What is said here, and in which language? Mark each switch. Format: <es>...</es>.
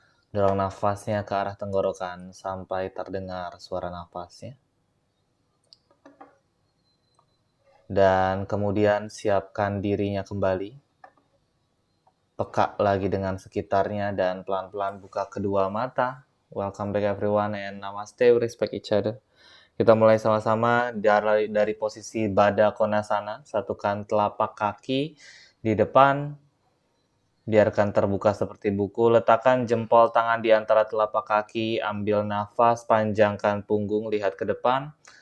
<id>Dorong nafasnya ke arah tenggorokan sampai terdengar suara nafasnya. Dan kemudian siapkan dirinya kembali. Peka lagi dengan sekitarnya dan pelan-pelan buka kedua mata.</id> <en>Welcome back everyone and namaste, we respect each other.</en> <id>Kita mulai sama-sama dari posisi Baddha Konasana. Satukan telapak kaki di depan. Biarkan terbuka seperti buku. Letakkan jempol tangan di antara telapak kaki. Ambil nafas, panjangkan punggung, lihat ke depan.</id>